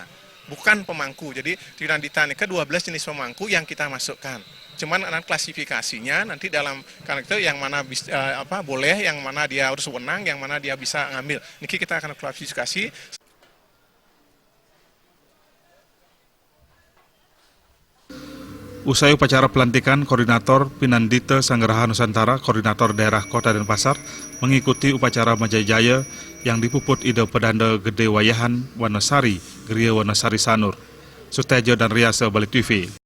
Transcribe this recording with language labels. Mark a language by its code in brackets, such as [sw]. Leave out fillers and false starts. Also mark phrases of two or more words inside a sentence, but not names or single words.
[id] Bukan pemangku, jadi Pinandita ini 12 jenis pemangku yang kita masukkan. Cuman klasifikasinya nanti dalam karakter yang mana boleh, yang mana dia harus wenang, yang mana dia bisa ngambil. Niki kita akan klasifikasi. Usai upacara pelantikan, Koordinator Pinandita Sanggraha Nusantara, Koordinator Daerah Kota Denpasar, mengikuti upacara Majajaya yang dipuput ide pedanda Gede Wayahan Wanasari, Gria Wanasari Sanur. Sutejo dan Riasa Balik TV.